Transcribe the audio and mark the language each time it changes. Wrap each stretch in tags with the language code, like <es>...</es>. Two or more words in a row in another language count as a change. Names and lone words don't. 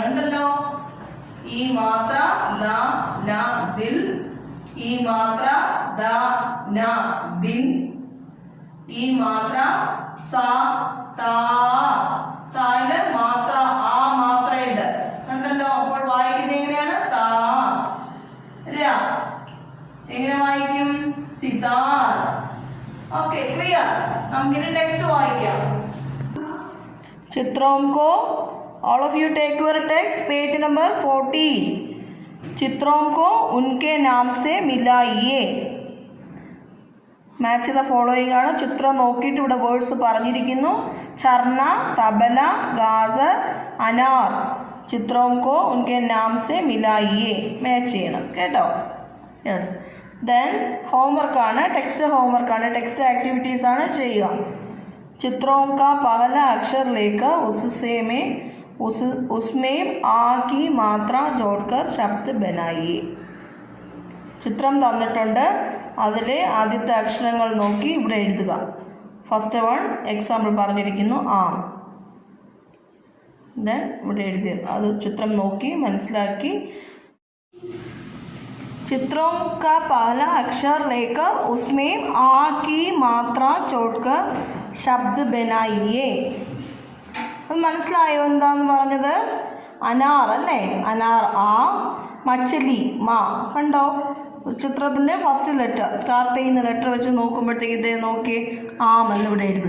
<ml>ഉണ്ടല്ലോ, ഈ മാത്ര ദ ന ദിൽ, ഈ മാത്ര ദ ന ദിൻ, ഈ മാത്ര സ താ, തായില് മാത്ര ആ മാത്രയുണ്ട്. ഉണ്ടല്ലോ, അപ്പോൾ വായിക്കുന്നത് എങ്ങനെയാണ്? താ. ര എങ്ങനെ വായിക്കും? സിതാർ. ഓക്കെ, ക്ലിയർ. നമുക്കിനി ടെക്സ്റ്റ് വായിക്കാം.</ml> <hi>चित्रों को</hi> <en>all of you take your text page number 14.</en> <hi>चित्रों को उनके नाम से मिलाइए.</hi> <en>match the following ആണ്.</en> <ml>ചിത്രം നോക്കിയിട്ട് ഇവിടെ വേർഡ്സ് പറഞ്ഞിരിക്കുന്നു. ചർണ, തബല, ഗാസർ, അനാർ.</ml> <hi>चित्रों को उनके नाम से मिलाइए.</hi> <ml>മാച്ച് ചെയ്യണം കേട്ടോ. യെസ്. ദെൻ ഹോംവർക്കാണ്, ടെക്സ്റ്റ് ഹോംവർക്കാണ്,</ml> <en>text activities</en> <ml>ആണ് ചെയ്യുക.</ml> <hi>चित्रों का पहला अक्षर लेकर उसमें आ की मात्रा जोड़कर शब्द बनाइए.</hi> <ml>ചിത്രം തന്നിട്ടുണ്ട്, അതിലെ ആദ്യത്തെ അക്ഷരങ്ങൾ നോക്കി ഇവിടെ എഴുതുക.</ml> <en>first one example പറഞ്ഞിരിക്കുന്നു ആം.</en> <ml>ദെൻ ഇവിടെ എഴുതി അത് ചിത്രം നോക്കി മനസ്സിലാക്കി.</ml> <hi>चित्रों का पहला अक्षर लेकर उसमें आ की मात्रा जोड़कर शब्द बनाइए.</hi> <ml>അത് മനസ്സിലായോ എന്താന്ന് പറഞ്ഞത്? അനാർ അല്ലേ? അനാർ ആ, മച്ചലി മാ. കണ്ടോ ചിത്രത്തിൻ്റെ</ml> <en>first letter</en> <ml>സ്റ്റാർട്ട് ചെയ്യുന്ന ലെറ്റർ വെച്ച് നോക്കുമ്പോഴത്തേക്ക് ഇതേ നോക്കി ആം എന്നിവിടെ എഴുതുക.</ml>